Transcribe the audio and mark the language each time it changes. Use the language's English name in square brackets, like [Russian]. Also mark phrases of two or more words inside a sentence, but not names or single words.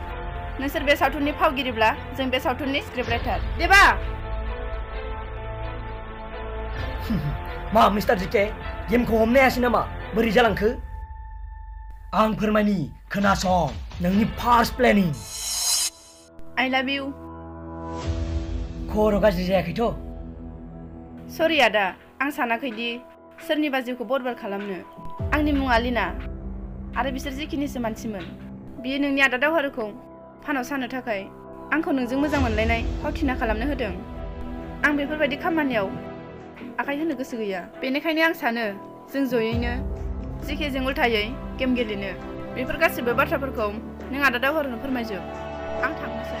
[Bodo] नोंसोर बे सावथुननि फावगिरिब्ला जों बे सावथुननि [English] script writer [Bodo] देबा मा मिस्टार जिके गेमखौ हमनो हायासै नामा बोरै जालांखो आं फोरमायनि खोनासं नोंनि [English] first planning I love you [Bodo] खर' गाज्रि जायाखैथ' सरि आदा आं सानाखैदि सोरनिबा जिउखौ बरबाद खालामनो आंनि मुङा लिना आरो बिसोर जिखिनिसो मानसिमोन बियो नोंनि आदा दावहारुखौ फानाव सानो थाखाय आंखौ नोंजों मोजां मोनलायनाय फावथिना खालामनो होदों आं बेफोरबायदि खामानियाव आखाइ होनो गोसो गैया बेनिखायनो आं सानो जों जयैनो जिकेजों उल्थायै गेम गेलेनो बेफोर गासिबो बाथ्राफोरखौ नों आदा दावहारुनो फोरमायजोब आं थांनोसै